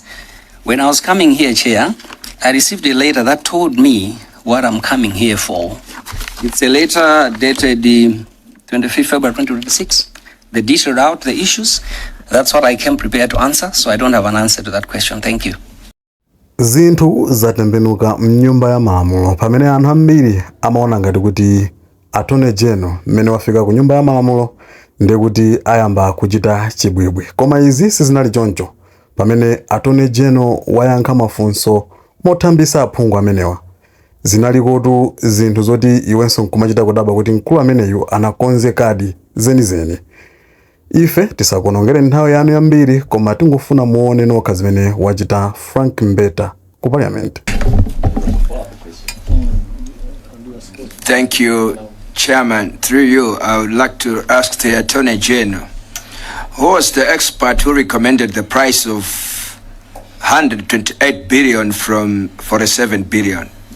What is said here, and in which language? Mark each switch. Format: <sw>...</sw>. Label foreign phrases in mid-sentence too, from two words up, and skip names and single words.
<en>When I was coming here, Chair, I received a letter that told me what I'm coming here for. It's a letter dated the 25th February 2026. They detailed out the issues. That's what I came prepared to answer, so I don't have an answer to that question. Thank you.</en> <ny>Zinthu zatembenuka mnyumba ya malamulo pamene anthu ambiri amaona ngati kuti Attorney General mmene wafika ku nyumba ya malamulo ndi kuti ayamba kuchita chibwibwi. Koma izi sizinali choncho pamene Attorney General wayankha mafunso mothambisa aphungu amenewa. Zinaliko zinthu zoti iwenso nkumachita kudabwa kuti mkulu ameneyu anakonze kadi zenizeni. Ife tisakonongere nthawi yanu yambiri koma tingofuna muone nokha zimene wachita Frank Mbeta ku parliament.</ny> <en>Thank you, Chairman. Through you, I would like to ask the Attorney General, who was the expert who recommended the price of 128 billion from 47 billion?</en>